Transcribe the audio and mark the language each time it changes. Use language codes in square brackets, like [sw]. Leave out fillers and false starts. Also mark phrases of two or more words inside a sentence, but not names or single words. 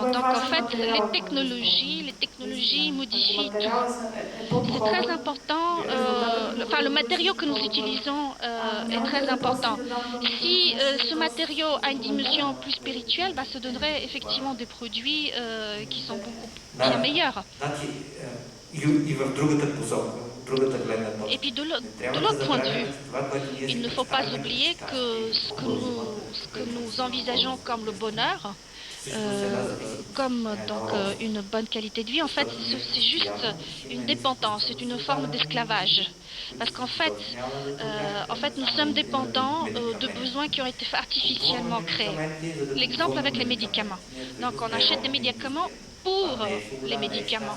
[fr] Donc en fait, les technologies modifient tout. C'est très important, le matériau que nous utilisons est très important. Si ce matériau a une dimension plus spirituelle, bah, ça donnerait effectivement des produits qui sont beaucoup bien meilleurs. [bg] Значи, и в другата посока, в другата гледна точка. [fr] Et puis de [bg] Трябва [fr] l'autre [bg] да [fr] point de [bg] забравяме, [fr] vue, [bg] че това, което ние [fr] il [bg] си [fr] ne faut pas [bg] представяме, [fr] oublier [bg] неща, [fr] que ce que nous envisageons comme le bonheur, [bg] всъщност една зависимост. [fr] comme [bg] Една [fr] donc [bg] роля. [fr] une bonne qualité de vie, en fait, c'est juste une dépendance, c'est une forme d'esclavage. Parce qu'en fait, nous sommes dépendants de besoins qui ont été artificiellement créés. L'exemple avec les médicaments. Donc, on achète des médicaments pour les médicaments.